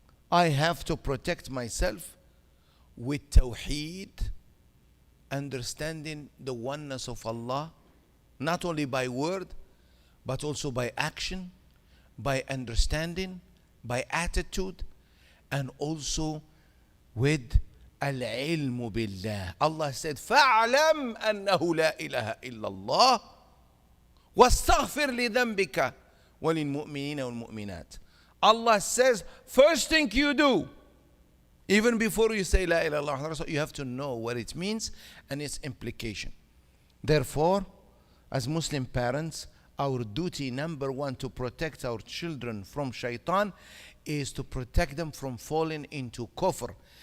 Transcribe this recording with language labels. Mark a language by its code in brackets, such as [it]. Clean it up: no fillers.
[en] I have to protect myself with tawheed, understanding the oneness of Allah, not only by word, but also by action, by understanding, by attitude, and also with al-ilmu billah. Allah said, [ar] فَاعْلَمْ أَنَّهُ لَا إِلَهَ إِلَّا اللَّهِ وَاسْتَغْفِرْ لِذَنْبِكَ وَلِلْمُؤْمِنِينَ وَالْمُؤْمِنَاتِ. [en] Allah says, first thing you do, even before you say La ilaha illallah, you have to know what it means and its implication. Therefore, as Muslim parents, our duty number 1 to protect our children from Shaytan is to protect them from falling into kufr.